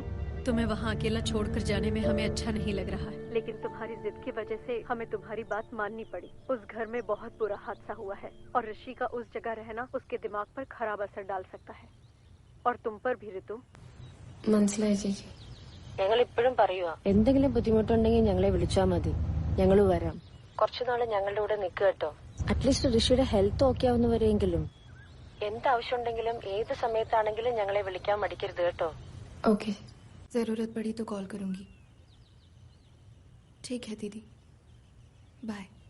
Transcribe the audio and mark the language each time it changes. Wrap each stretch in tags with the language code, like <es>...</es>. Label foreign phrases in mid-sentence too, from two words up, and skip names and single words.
<hi>तुम्हें वहाँ अकेला छोड़कर जाने में हमें अच्छा नहीं लग रहा है, लेकिन तुम्हारी जिद की वजह से हमें तुम्हारी बात माननी पड़ी। उस घर में बहुत बुरा हादसा हुआ है और ऋषि का उस जगह रहना उसके दिमाग पर खराब असर डाल सकता है, और तुम पर भी ऋतु।</hi> <ml>മനസ്സിലായി ചേച്ചി. ഞങ്ങൾ ഇപ്പോഴും പറയുക, എന്തെങ്കിലും ബുദ്ധിമുട്ടുണ്ടെങ്കിൽ ഞങ്ങളെ വിളിച്ചാൽ മതി, ഞങ്ങൾ വരാം. കുറച്ചുനാള് ഞങ്ങളുടെ കൂടെ നിൽക്കുക കേട്ടോ. അറ്റ്ലീസ്റ്റ് ഋഷിയുടെ</ml> <en>health okay</en> <ml>ആവുന്നവരെങ്കിലും. എന്താവശ്യമുണ്ടെങ്കിലും ഏത് സമയത്താണെങ്കിലും ഞങ്ങളെ വിളിക്കാൻ മടിക്കരുത് കേട്ടോ.</ml> <hi>ओके, जरूरत पड़ी तो कॉल करूंगी। ठीक है दीदी, बाय।</hi>